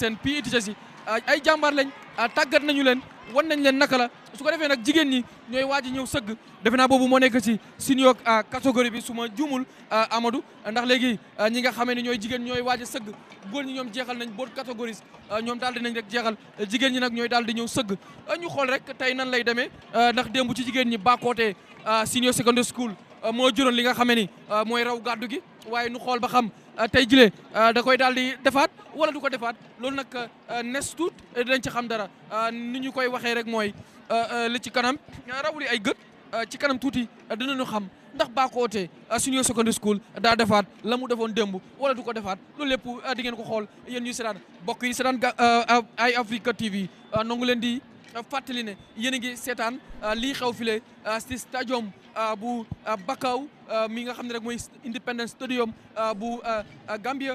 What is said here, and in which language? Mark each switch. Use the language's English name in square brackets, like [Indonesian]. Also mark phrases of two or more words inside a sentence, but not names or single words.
[English] seen PE teachers [Wolof] yi ay jàmbaar lañ tàggat nañu leen wan nañ leen naka la su ko defee nag jigéen ñi ñooy waaj a ñëw sëgg defe naa boobu moo nekk ci senior catégorie bi su ma juumul Amadou ndax léegi ñi nga xamee ne ñooy jigéen ñooy waaj a sëgg góor ñi ñoom jeexal nañ boot catégories ñoom daal dinañ rek jeexal jigéen ñi nag ñooy daal di ñëw sëgg ñu xool rek tey nan lay demee ndax démb ci jigéen ñi Bakoteh [English] senior secondary school [Wolof] moo juróon li nga xamee ni mooy raw gàddu gi waaye nu xool ba xam tey jile da koy daal di defaat wala du ko defaat loolu nag nes tuut dinañ ci xam dara ni ñu koy waxee rek mooy li ci kanam rawuli ay gët ci kanam tuuti dinañu xam ndax Bakoteh [English] senior secondary school [Wolof] daa defaat la mu defoon démb wala du ko defaat loolu lépp di ngeen ko xool yéen ñuy seetaan mbokk yi seetaan ay Africa TV nangu leen di fàttali ne yéen a ngi seetaan lii xew file ci stadium bu Bakau mi nga xam ne rek mooy Independence Stadium bu Gambia